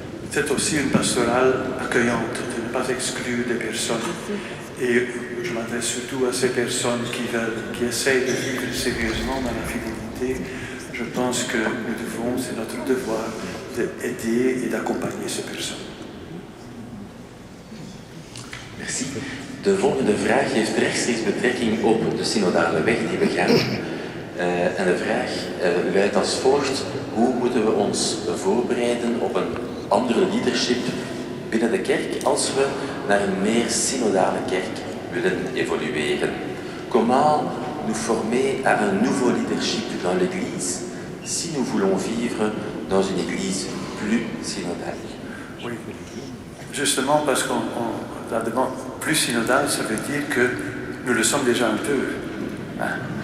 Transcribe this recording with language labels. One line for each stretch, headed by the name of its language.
French: c'est aussi une pastorale accueillante, de ne pas exclure des personnes. Et je m'adresse surtout à ces personnes qui essayent de vivre sérieusement dans la fidélité. Je pense que nous devons, c'est notre devoir, d'aider et d'accompagner ces personnes. Merci.
Dutch: De volgende vraag heeft rechtstreeks betrekking op de synodale weg die we gaan. En de vraag luidt als volgt: hoe moeten we ons voorbereiden op een andere leadership binnen de kerk als we naar een meer synodale kerk willen évolueren?
French: Comment nous former à un nouveau leadership dans l'Église si nous voulons vivre dans une Église plus synodale? Oui, justement parce qu'on la demande plus synodale, ça veut dire que nous le sommes déjà un peu. Hein?